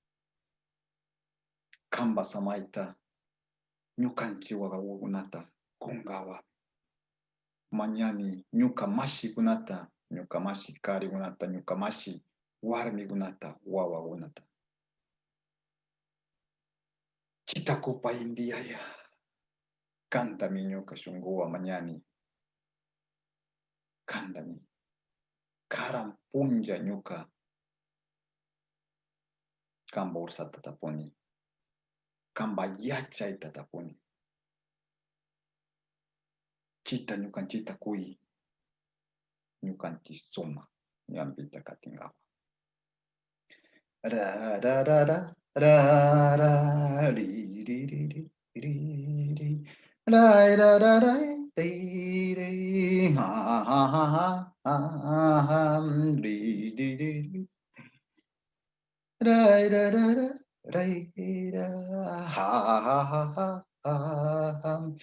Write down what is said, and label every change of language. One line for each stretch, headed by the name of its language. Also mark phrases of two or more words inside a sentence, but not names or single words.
Quechua: kamba samaita ñukanchi wawakunata kungawa mañani ñuka mashi kunata ñuka mashi kari kunata ñuka mashi warmi kunata wawakunata chitakupa INDI yaya kantami ñuka shunguwa mañani kantami karan punja ñuka kamba ursata tapuni kamba yachayta tapuni chita ñukanchita kuy ñukanchi suma ñambita katingawa ra ra ra ra ra ra di di di di di di ra ra ra ra di di ha ha ha ha ha di di di ra ra ra ra ra ra ha ha ha ha ha